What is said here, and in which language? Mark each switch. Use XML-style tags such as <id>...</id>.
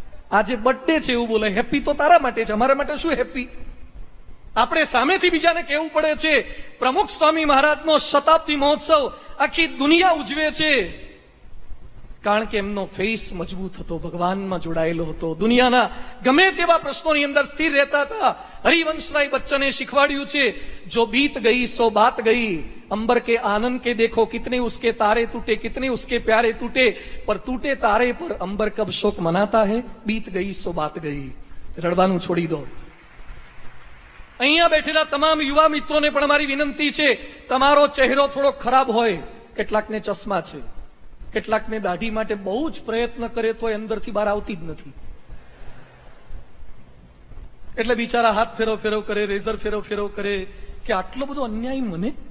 <gu>આજે બર્થડે છે એવું બોલે, હેપી તો તારા માટે છે, અમારા માટે શું હેપી? આપણે સામેથી બીજાને કહેવું પડે છે. પ્રમુખ સ્વામી મહારાજનો શતાબ્દી મહોત્સવ આખી દુનિયા ઉજવે છે, કારણ કે એમનો ફેસ મજબૂત હતો, ભગવાનમાં જોડાયેલો હતો, દુનિયાના ગમે તેવા પ્રશ્નોની અંદર સ્થિર રહેતા હતા. હરિવંશરાય બચ્ચને શીખવાડ્યું છે,</gu> <hi>જો બીત ગઈ સો બાત ગઈ, अंबर के आनंद के देखो कितने उसके तारे टूटे, कितने उसके प्यारे टूटे, पर टूटे तारे पर अंबर कब शोक मनाता है, बीत गई सो बात गई.</hi> <gu>રડવાનું છોડી દો. અહીંયા બેઠેલા તમામ યુવા મિત્રોને પણ મારી વિનંતી છે, તમારો ચહેરો થોડો ખરાબ હોય, કેટલાકને ચશ્મા છે, કેટલાકને દાઢી માટે બહુ જ પ્રયત્ન કરે તો અંદરથી બહાર આવતી જ નથી, એટલે બિચારા હાથ ફેરવ કરે, રેઝર ફેરવ કરે કે આટલો બધો અન્યાય મને.</gu>